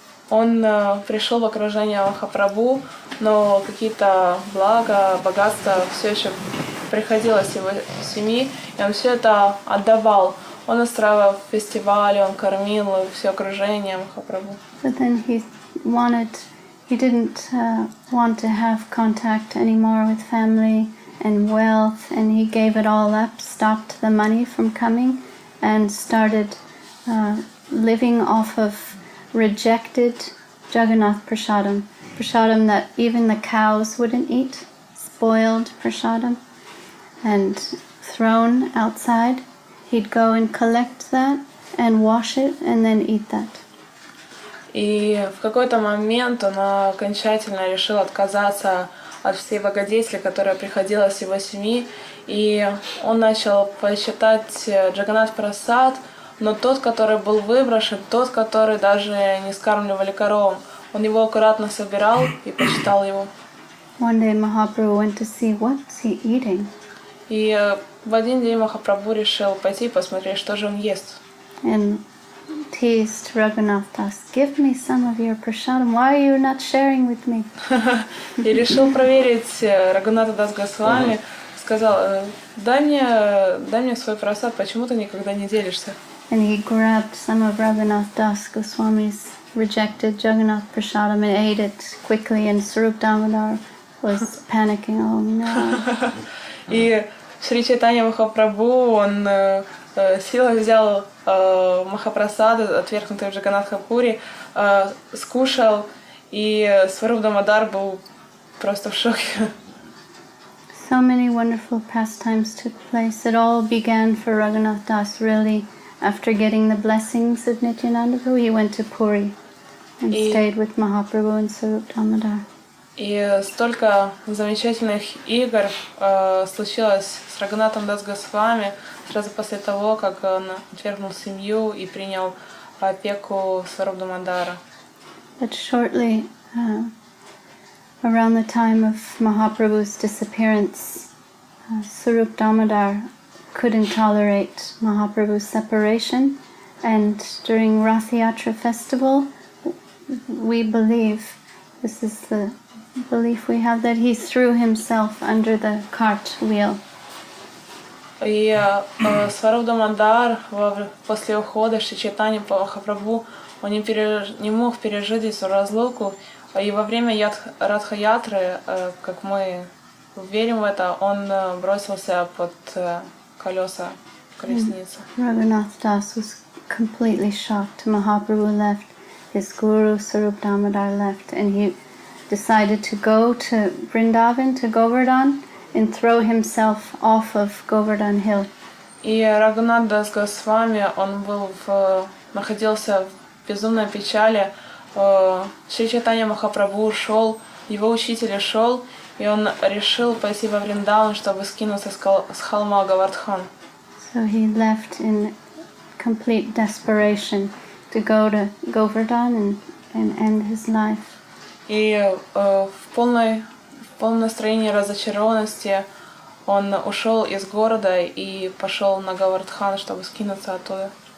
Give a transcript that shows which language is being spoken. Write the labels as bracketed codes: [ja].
[ru] Он пришел в окружение Махапрабху, но какие-то блага, богатства все еще приходилось его семьи, и он все это отдавал. Он устраивал фестивали, он кормил все окружение Махапрабху. [en] But then he didn't want to have contact anymore with family and wealth, and he gave it all up, stopped the money from coming, and started living off of rejected Jagannath prasadam, prasadam that even the cows wouldn't eat, spoiled prasadam, and thrown outside. He'd go and collect that and wash it and then eat that. [ru] И в какой-то момент он окончательно решил отказаться от всей благодетели, которая приходила с его семьи, и он начал почитать Джаганнат Прасад, но тот, который был выброшен, тот, который даже не скармливали коровам, он его аккуратно собирал и почитал его. [en] One day Mahaprabhu went to see what's he eating. [ru] И в один день Махапрабху решил пойти посмотреть, что же он ест. [en] And teased Raghunath Das, give me some of your prasadam. Why are you not sharing with me? [ru] И решил проверить Рагхунатха Даса Госвами, сказал, дай мне свой прасад, почему ты никогда не делишься? [en] And he grabbed some of Raghunath Das Goswami's rejected Jagannath prasadam and ate it quickly, and Sarup Damodar was panicking. Oh no. [ru] И Шри Чайтанья Махапрабху, он силой взял Махапрасады, отвергнутые в Джаганнатхапури, скушал, и Сваруп Дамодар был просто в шоке. [en] So many wonderful pastimes took place. It all began for Raghunath Das really after getting the blessings of Nityananda Prabhu. He went to Puri and stayed with Mahaprabhu and Sarup Damodar. [ru] И столько замечательных игр случилось с Рагхунатхом Дас Госвами сразу после того, как он отвергнул семью и принял опеку Сваруп Дамодара. [en] But shortly, around the time of Mahaprabhu's disappearance, Sarup Damodar couldn't tolerate Mahaprabhu's separation, and during Rath Yatra festival, we believe, this is the belief we have, that he threw himself under the cart wheel. [ru] И Сваруп Дамодар после ухода Шри Чайтаньи Махапрабху, он не мог пережить эту разлуку, и во время Радха-ятры, как мы верим в это, он бросился под колеса колесницы. [en] Raghunath Das was completely shocked. Mahaprabhu left, his guru Sarup Damodar left, and he decided to go to Vrindavan, to Govardhan, and throw himself off of Govardhan Hill. [ru] И Рагхунатх Дас Госвами, он находился в безумной печали. Шри Чайтанья Махапрабху ушел, его учитель ушел, и он решил пойти во Вриндаван, чтобы скинуться с холма Говардхан. [en] So he left in complete desperation to go to Govardhan and end his life. [ru] И в полном настроении разочарованности он ушел из города и пошел на Говардхан, чтобы скинуться оттуда.